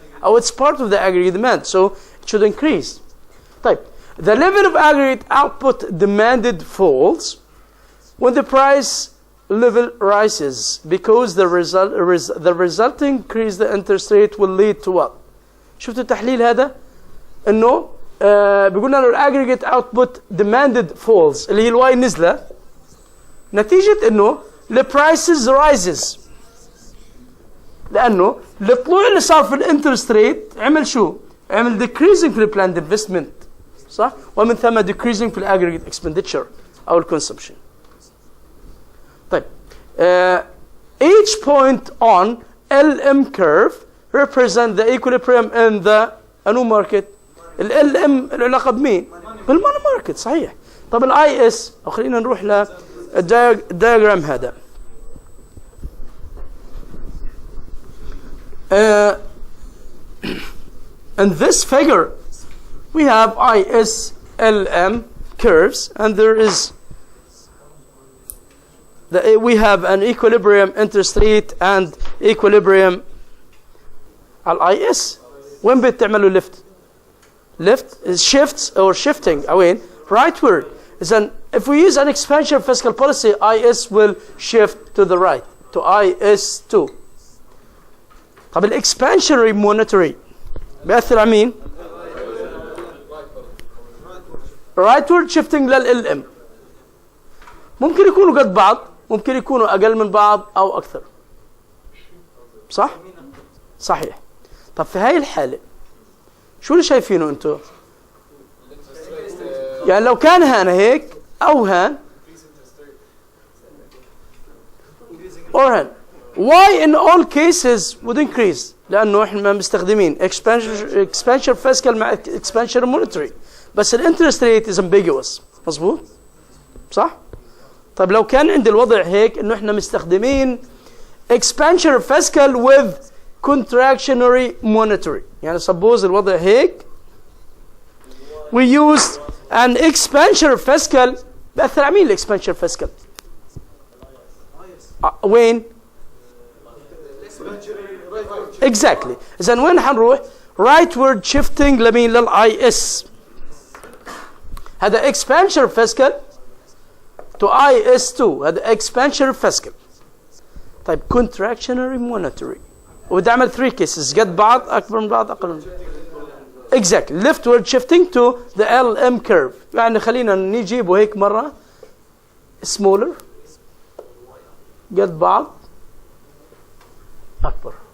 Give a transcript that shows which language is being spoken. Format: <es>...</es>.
<ar>أو</ar> <en>it's part of the aggregate demand, so it should increase.</en> <ar>طيب</ar> <en>the level of aggregate output demanded falls when the price level rises because the resulting increase the interest rate will lead to what?</en> <ar>شفتوا التحليل هذا؟ إنه بيقولنا إنه</ar> <en>aggregate output demanded falls</en> <ar>اللي هي الواي نزلة نتيجة إنه</ar> <en>the prices rises</en> <ar>لأنه الطلوع اللي صار في الانترست ريت عمل شو؟ عمل decreasing في</ar> <en>planned investment</en> <ar>صح؟ ومن ثم decreasing في</ar> <en>aggregate expenditure</en> <ar>أو consumption. طيب</ar> <en>each point on LM curve represent the equilibrium in the</en> <ar>أنو</ar> <en>market.</en> <ar>ال LM العلاقة بمين؟ بالماني ماركت صحيح. طب ال IS أو خلينا نروح للدياجرام هذا.</ar> <en>In this figure we have IS LM curves and there is we have an equilibrium interest rate and equilibrium</en> <ar>على</ar> <en>IS.</en> <ar>وين بتعملوا</ar> <en>lift is shifts or shifting</en> <ar>وين</ar> <en>rightward. Then if we use an expansion fiscal policy IS will shift to the right to IS2.</en> <ar>طب</ar> <en>expansionary monetary</en> <ar>بيأثر على مين؟</ar> <en>rightward shifting</en> <ar>لل LM. ممكن يكونوا قد بعض ممكن يكونوا أقل من بعض أو أكثر صح؟ صحيح. طب في هاي الحالة شو اللي شايفينه أنتوا؟ يعني لو كان هان هيك أو هان or هان</ar> <en>why in all cases would increase؟</en> <ar>لأنه إحنا مستخدمين</ar> <en>expansion fiscal</en> <ar>مع</ar> <en>expansion monetary</en> <ar>بس الانترست rate</ar> <en>is ambiguous</en> <ar>مظبوط؟ صح؟ طيب لو كان عند الوضع هيك انه احنا مستخدمين</ar> <en>expansionary fiscal with contractionary monetary،</en> <ar>يعني suppose الوضع هيك</ar> <en>we used an expansionary fiscal.</en> <ar>بأثر على مين</ar> <en>expansionary fiscal؟</en> <ar>وين؟</ar> <en>exactly.</en> <ar>إذن وين حنروح؟</ar> <en>rightward shifting</en> <ar>لمين؟ للIS. هذا</ar> <en>expansionary fiscal to IS2، هذا expansionary fiscal.</en> <ar>طيب</ar> <en>contractionary monetary</en> <ar>وبدي اعمل 3 cases قد بعض، اكبر من بعض، اقل من بعض.</ar> <en>exactly. leftward shifting to the LM curve،</en> <ar>يعني خلينا نجيبه هيك مره</ar> <en>smaller</en> <ar>قد بعض اكبر.</ar>